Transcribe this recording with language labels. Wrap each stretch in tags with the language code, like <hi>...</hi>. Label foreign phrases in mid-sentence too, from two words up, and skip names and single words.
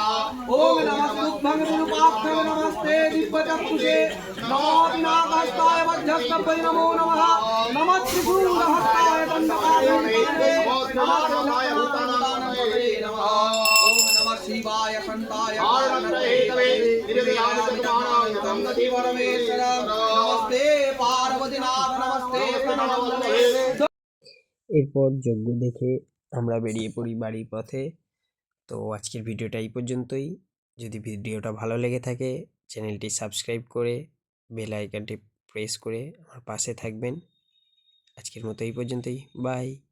<sa>ओम नमस्तुभ्यं विरूपाक्षं नमस्ते दिव्यचक्षुषे नमो विनाकास्ताय वज्रस्तपरि नमो नमः नमः त्रिशूलहस्ताय दण्डकाय नमः शिवाय शंताय नमस्ते परमेश्वर नमस्ते पार्वतीनाथ नमस्ते</sa> <bn>এরপর যজ্ঞ দেখে আমরা বেরিয়ে পড়ি বাড়ির পথে। তো আজকের ভিডিওটা এই পর্যন্তই। যদি ভিডিওটা ভালো লেগে থাকে চ্যানেলটি সাবস্ক্রাইব করে বেল আইকনটি প্রেস করে আমার পাশে থাকবেন। আজকের মতো এই পর্যন্তই, বাই।</bn>